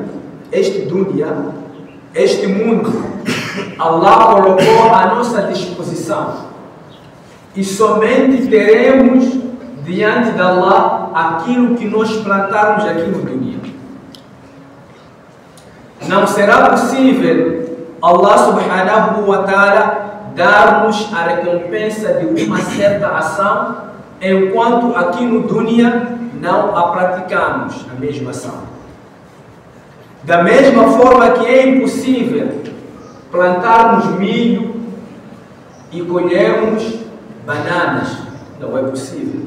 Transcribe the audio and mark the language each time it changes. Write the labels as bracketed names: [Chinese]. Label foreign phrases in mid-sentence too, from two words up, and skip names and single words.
[Portuguese] Este dunya, este mundo, Allah colocou à nossa disposição. E somente teremos diante de Allah aquilo que nós plantarmos aqui no dunya. Não será possível Allah [Arabic] سبحانه وتعالى [Portuguese] dar-nos a recompensa de uma certa ação enquanto aqui no dunya não a praticamos, a mesma ação. Da mesma forma que é impossível plantarmos milho e colhermos bananas, não é possível.